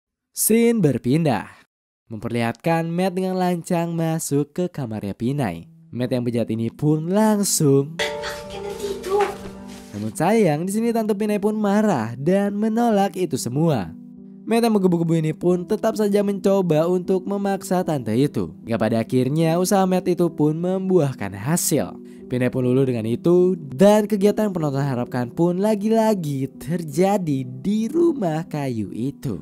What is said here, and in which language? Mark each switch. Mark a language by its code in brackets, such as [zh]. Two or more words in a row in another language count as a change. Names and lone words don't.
[id] Scene berpindah, memperlihatkan Matt dengan lancang masuk ke kamarnya Pinay. Matt yang bejat ini pun langsung. [tl] Bakit ka nandito? [id] Namun sayang di sini Tante Pinay pun marah dan menolak itu semua. Matt yang menggebu-gebu ini pun tetap saja mencoba untuk memaksa tante itu. Hingga pada akhirnya usaha Matt itu pun membuahkan hasil. Pinay pun luluh dengan itu dan kegiatan penonton harapkan pun lagi-lagi terjadi di rumah kayu itu.